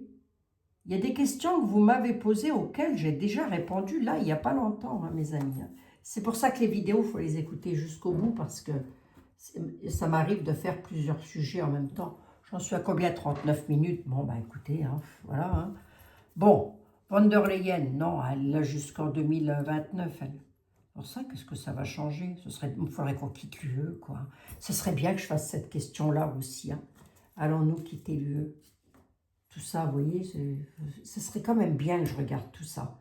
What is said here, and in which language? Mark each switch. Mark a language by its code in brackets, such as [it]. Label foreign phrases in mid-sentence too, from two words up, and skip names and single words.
[fr] Il y a des questions que vous m'avez posées auxquelles j'ai déjà répondu là, il n'y a pas longtemps, hein, mes amis. C'est pour ça que les vidéos, il faut les écouter jusqu'au bout parce que ça m'arrive de faire plusieurs sujets en même temps. J'en suis à combien? 39 minutes. Bon, bah écoutez, hein, voilà. Hein. Bon, von der Leyen, non, elle l'a jusqu'en 2029. Elle. Pour ça, qu'est-ce que ça va changer? Il faudrait qu'on quitte l'UE, quoi. Ce serait bien que je fasse cette question-là aussi. Hein. Allons-nous quitter l'UE? Tout ça, vous voyez, ce serait quand même bien que je regarde tout ça.